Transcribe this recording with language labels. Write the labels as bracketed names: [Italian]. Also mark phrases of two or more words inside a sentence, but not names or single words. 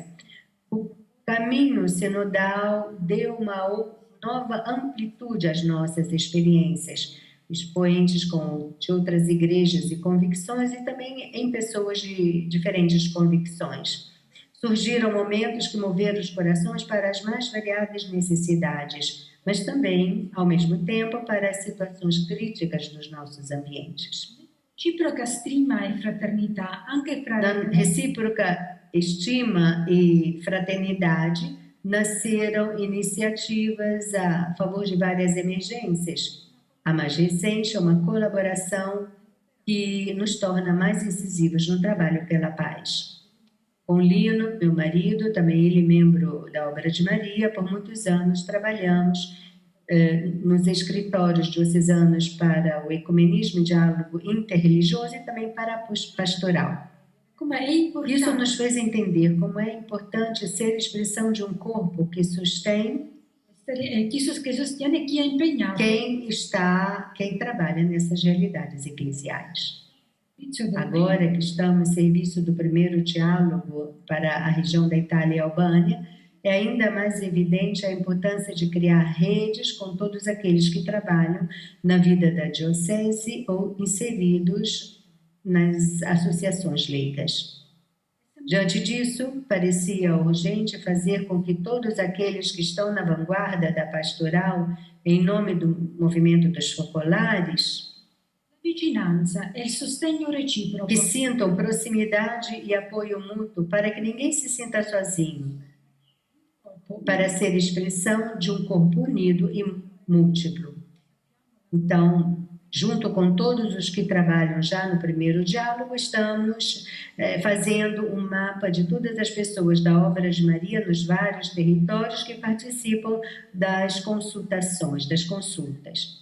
[Portuguese] O caminho sinodal deu uma nova amplitude às nossas experiências, expoentes de outras igrejas e convicções e também em pessoas de diferentes convicções. Surgiram momentos que moveram os corações para as mais variadas necessidades, mas também, ao mesmo tempo, para as situações críticas dos nossos ambientes. Recíproca estima e [Italian] fraternità, anche fra... [Portuguese] Na recíproca estima e fraternidade, nasceram iniciativas a favor de várias emergências. A mais recente é uma colaboração que nos torna mais incisivos no trabalho pela paz. Com Lino, meu marido, também ele membro da Obra de Maria, por muitos anos trabalhamos nos escritórios diocesanos para o ecumenismo e diálogo interreligioso e também para a pastoral. Como é importante. Isso nos fez entender como é importante ser expressão de um corpo que sustém [Italian] Que sostiene chi è impegnato. [Portuguese] quem trabalha nessas realidades eclesiais. Agora que estamos no serviço do primeiro diálogo para a região da Itália e Albânia, é ainda mais evidente a importância de criar redes com todos aqueles que trabalham na vida da diocese ou inseridos nas associações leigas. Diante disso, parecia urgente fazer com que todos aqueles que estão na vanguarda da pastoral, em nome do movimento dos focolares, [Italian] Vicinanza e il sostegno reciproco. [Portuguese] que sintam proximidade e apoio mútuo para que ninguém se sinta sozinho, para ser expressão de um corpo unido e múltiplo. Então, junto com todos os que trabalham já no primeiro diálogo, estamos fazendo um mapa de todas as pessoas da Obra de Maria nos vários territórios que participam das consultações, das consultas.